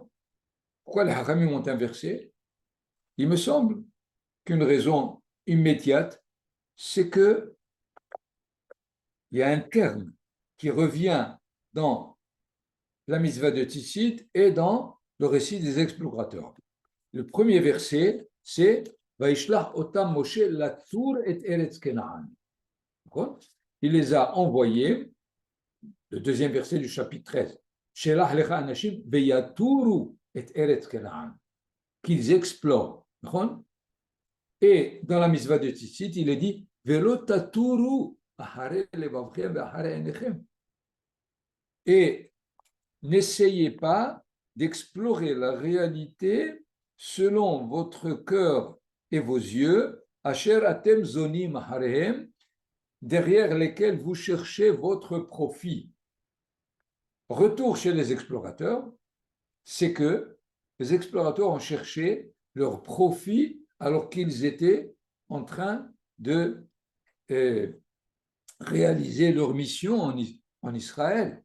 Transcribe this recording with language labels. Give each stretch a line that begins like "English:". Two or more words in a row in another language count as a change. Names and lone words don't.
French: Pourquoi les Haramim ont inversé? Il me semble qu'une raison immédiate, c'est que il y a un terme qui revient dans la mitzvah de Tzitzit et dans le récit des explorateurs. Le premier verset, c'est
Hebrew: וישלח אותם משה לתור את ארץ כנען.
French: Il les a envoyés, le deuxième verset du chapitre 13,
Hebrew: שלח לך אנשים ויתורו את ארץ כנען,
French: qu'ils explorent. Et dans la mitzvah de Tzitzit, il est dit
Hebrew: ולא תתורו אחרי לבבכם ואחרי עיניכם.
French: Et n'essayez pas d'explorer la réalité selon votre cœur et vos yeux,
Hebrew: אשר אתם זונים אחריהם,
French: derrière lesquels vous cherchez votre profit. Retour chez les explorateurs, c'est que les explorateurs ont cherché leur profit alors qu'ils étaient en train de réaliser leur mission en Israël.